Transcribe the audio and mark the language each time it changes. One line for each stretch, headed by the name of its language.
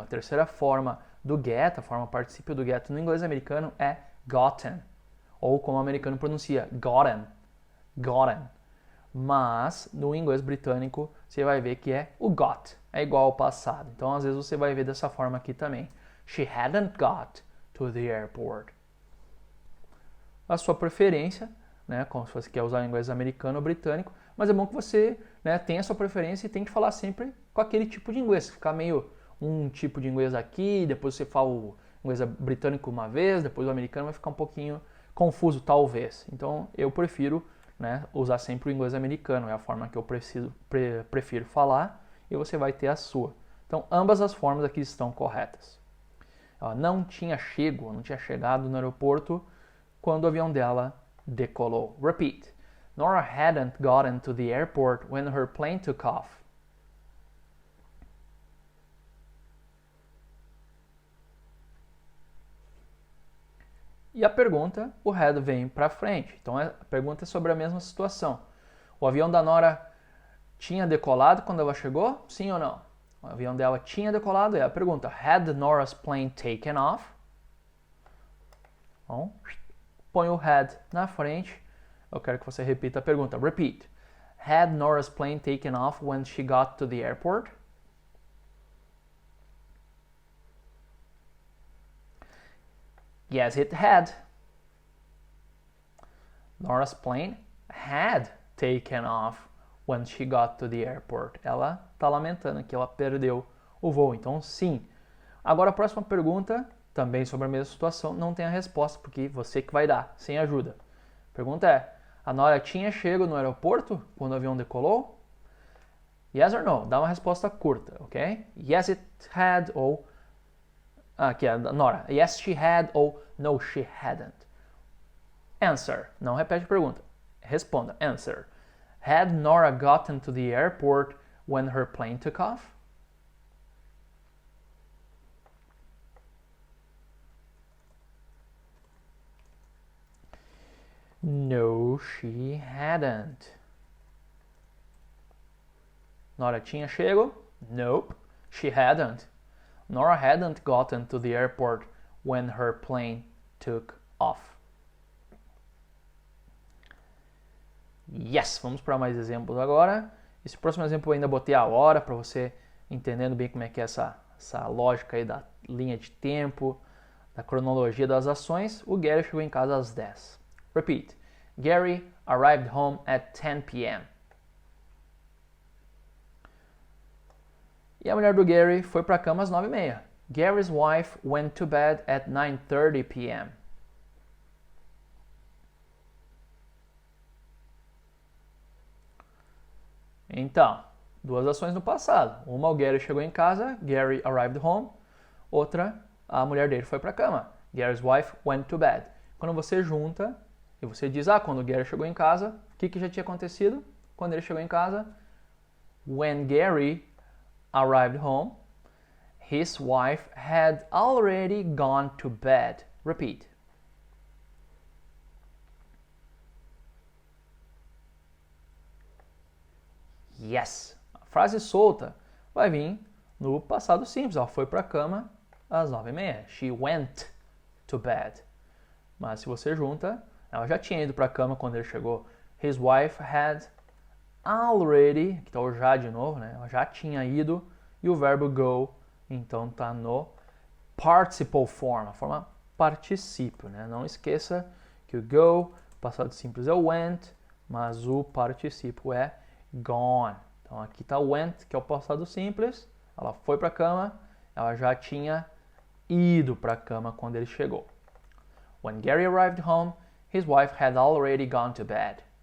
Portuguese: A terceira forma do get, a forma particípio do get no inglês americano é gotten. Ou como o americano pronuncia, gotten. Gotten. Mas no inglês britânico você vai ver que é o got. É igual ao passado. Então às vezes você vai ver dessa forma aqui também.
English: She hadn't got to the airport.
Portuguese: A sua preferência, né? Como se você quer usar o inglês americano ou britânico. Mas é bom que você, né, tenha a sua preferência e tente falar sempre com aquele tipo de inglês. Ficar meio um tipo de inglês aqui, depois você fala o inglês britânico uma vez, depois o americano, vai ficar um pouquinho confuso talvez. Então eu prefiro, né, usar sempre o inglês americano, é a forma que eu prefiro falar e você vai ter a sua. Então ambas as formas aqui estão corretas. Ela não tinha chegado no aeroporto quando o avião dela decolou.
English: Repeat. Nora hadn't gotten to the airport when her plane took off.
Portuguese: E a pergunta, o had vem para frente. Então a pergunta é sobre a mesma situação. O avião da Nora tinha decolado quando ela chegou? Sim ou não? O avião dela tinha decolado? É a pergunta.
English: Had Nora's plane taken off?
Portuguese: Bom, põe o had na frente. Eu quero que você repita a pergunta.
English: Repeat. Had Nora's plane taken off when she got to the airport? Yes, it had. Nora's plane had taken off when she got to the airport.
Portuguese: Ela está lamentando que ela perdeu o voo. Então, sim. Agora, a próxima pergunta, também sobre a mesma situação, não tem a resposta, porque você que vai dar, sem ajuda. A pergunta é, a Nora tinha chegado no aeroporto quando o avião decolou?
English: Yes or no?
Portuguese: Dá uma resposta curta, ok?
English: Yes, it had,
Portuguese: ou... aqui é a Nora.
English: Yes, she had, ou no, she hadn't. Answer.
Portuguese: Não repete a pergunta. Responda. Answer.
English: Had Nora gotten to the airport when her plane took off? No, she hadn't.
Portuguese: Nora tinha chego?
English: Nope, she hadn't. Nora hadn't gotten to the airport when her plane took off.
Portuguese: Yes, vamos para mais exemplos agora. Esse próximo exemplo eu ainda botei a hora para você entendendo bem como é que é essa lógica aí da linha de tempo, da cronologia das ações. O Gary chegou em casa às 10.
English: Repeat. Gary arrived home at 10 p.m.
Portuguese: E a mulher do Gary foi para a cama às 9h30.
English: Gary's wife went to bed at 9:30 p.m.
Portuguese: Então, duas ações no passado. Uma, o Gary chegou em casa,
English: Gary arrived home.
Portuguese: Outra, a mulher dele foi para a cama.
English: Gary's wife went to bed.
Portuguese: Quando você junta E você diz, quando o Gary chegou em casa, o que já tinha acontecido? Quando ele chegou em casa,
English: when Gary arrived home, his wife had already gone to bed. Repeat.
Portuguese: Yes. A frase solta vai vir no passado simples. Ela foi para a cama às 9h30.
English: She went to bed.
Portuguese: Mas se você junta, ela já tinha ido para a cama quando ele chegou.
English: His wife had already,
Portuguese: que está o já de novo, né? Ela já tinha ido. E o verbo go, então está no participle form, a forma particípio, né? Não esqueça que o go, passado simples é o went, mas o particípio é gone. Então aqui está o went, que é o passado simples. Ela foi para a cama, ela já tinha ido para a cama quando ele chegou.
English: When Gary arrived home, his wife had already gone to bed.